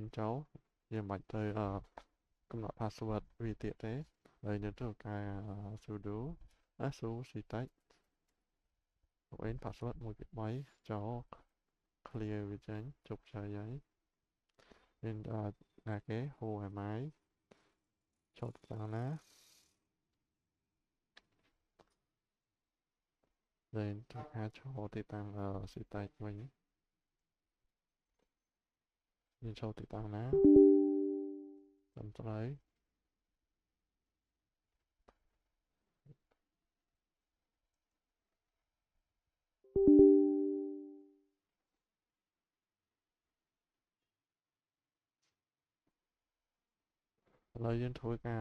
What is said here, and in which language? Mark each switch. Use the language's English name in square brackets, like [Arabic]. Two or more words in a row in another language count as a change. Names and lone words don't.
[Khmer] ចូលយើងមិនបាច់ទៅកំណត់ password វាទៀតទេហើយយើងធ្វើការ [English] sudo Citec login password [Khmer] 1 2 3ចូល clear វាចេញជោគជ័យហើយយើងណាគេ [English] who am I [Khmer] ចូលទៅតាមណា ហើយធ្វើការចូលទីតាំងCitec វិញយើងចូលទីតាំងណាត្រឹមត្រូវឥឡូវយើងធ្វើការ